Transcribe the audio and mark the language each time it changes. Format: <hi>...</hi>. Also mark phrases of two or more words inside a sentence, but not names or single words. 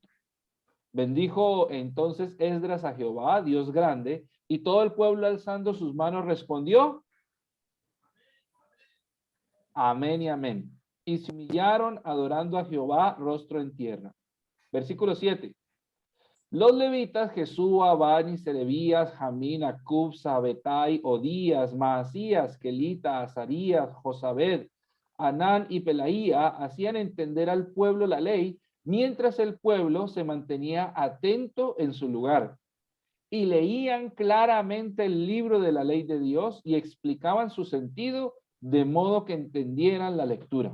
<es>Bendijo entonces Esdras a Jehová, Dios grande, y todo el pueblo alzando sus manos respondió, amén y amén. Y se humillaron adorando a Jehová rostro en tierra. Versículo 7. Los levitas, Jesúa, Bani, Serebías, Jamín, Acub, Sabetai, Odías, Maasías, Kelita, Azarías, Josabed, Anán y Pelaía hacían entender al pueblo la ley, mientras el pueblo se mantenía atento en su lugar. Y leían claramente el libro de la ley de Dios y explicaban su sentido de modo que entendieran la lectura.</es>